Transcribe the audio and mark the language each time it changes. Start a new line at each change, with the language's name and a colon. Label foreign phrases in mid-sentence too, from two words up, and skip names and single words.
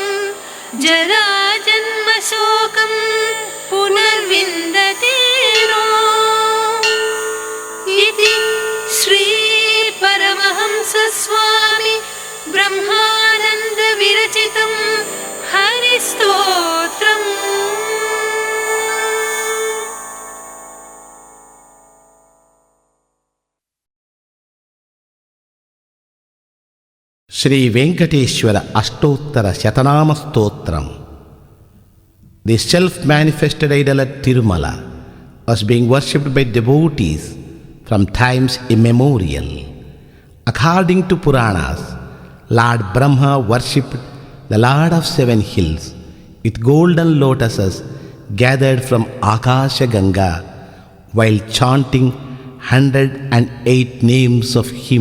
Sanskrit: जराजन्मशोकं पुनर्विन्दते नो इति श्री परमहंसस्वामी ब्रह्मानन्द विरचितं हरिस्तोत्रम्. ಶ್ರೀ ವೆಂಕಟೇಶ್ವರ ಅಷ್ಟೋತ್ತರ ಶತನಾಮ ಸ್ತೋತ್ರಂ.
English: The self-manifested idol at Tirumala was being worshipped by devotees from times immemorial. According to Puranas, Lord Brahma worshipped the Lord of 7 hills with golden lotuses gathered from Akasha Ganga while chanting 108 names of him.